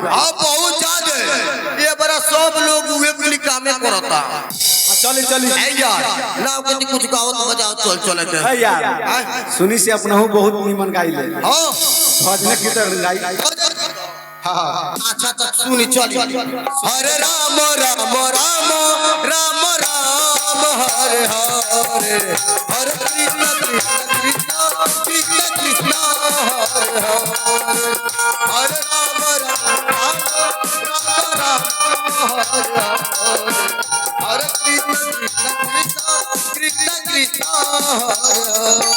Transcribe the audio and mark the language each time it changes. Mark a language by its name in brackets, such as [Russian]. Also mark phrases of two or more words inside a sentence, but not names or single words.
[Bhojpuri] हां बहुत ज्यादा ये बड़ा सब लोग उहे कुली कामे करता चली चली ए यार ना कति कुछ गाओ तो बजाओ चल चल के ए यार सुनी से अपनहु बहुत निमन गाइले हां भजन कीर्तन गाई हां अच्छा तो सुनी चल [Sanskrit] हरे राम राम राम राम राम हरे हरे हरे कृष्ण कृष्ण कृष्ण कृष्ण हरे हरे हरे राम राम राम राम हरे हरे हरे कृष्ण कृष्ण कृष्ण कृष्ण हरे